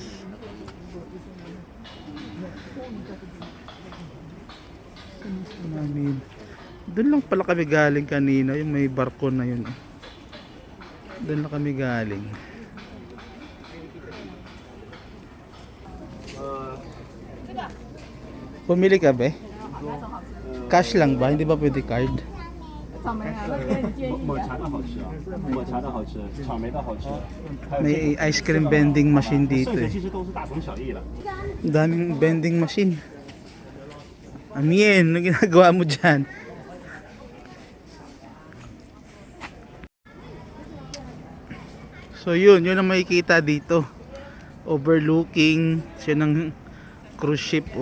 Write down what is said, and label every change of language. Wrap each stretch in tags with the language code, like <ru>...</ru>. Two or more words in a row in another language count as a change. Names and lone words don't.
<tl>Doon lang pala kami galing kanina, yung may barko na yun. Doon lang kami galing. Pumili ka ba? Cash lang ba? Hindi ba pwede card?</tl> <zh>抹茶的好吃啊，抹茶的好吃，草莓的好吃。</zh> <tl>May</tl> <en>ice cream vending machine</en> <tl>dito</tl> <zh>剩下</zh> <tl>eh.</tl> <zh>其实都是大同小异了。</zh> <tl>Ang daming</tl> <en>vending machine.</en> <tl>Amien, ano ginagawa mo dyan? So yun ang makikita dito. Overlooking siya ng</tl> <en>cruise ship</en> <tl>oh.</tl>